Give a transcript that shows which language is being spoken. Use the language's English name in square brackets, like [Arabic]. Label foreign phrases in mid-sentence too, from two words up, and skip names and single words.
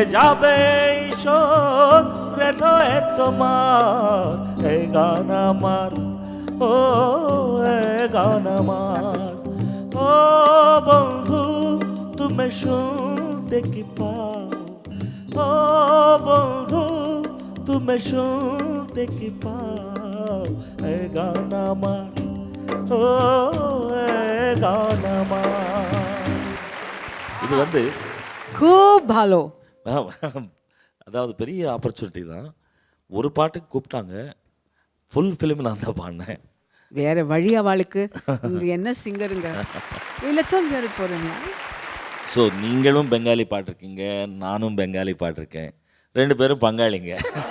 [Bangla] যাবে ঈশ্বর হৃদয়ে তোমার, এই গান আমার, ও এই গান আমার, ও বন্ধু তুমি শুনতে কি পাও, ও বন্ধু তুমি শুনতে কি পাও, এই গান আমার, ও এই গান আমার. [Tamil] இது வந்து [Bangla] খুব ভালো. [Tamil] அதாவது பெரிய ஆப்பர்ச்சுனிட்டி தான். ஒரு பாட்டுக்கு கூப்பிட்டாங்க, [English] full film [Tamil] நான் தான் பாடினேன். வேற வழி அவளுக்கு. இங்க என்ன சிங்கருங்க இல்ல சொல்லிட்டு போறேன். ஸோ நீங்களும் பெங்காலி பாட்டிருக்கீங்க, நானும் பெங்காலி பாட்டிருக்கேன், ரெண்டு பேரும் பங்காளிங்க.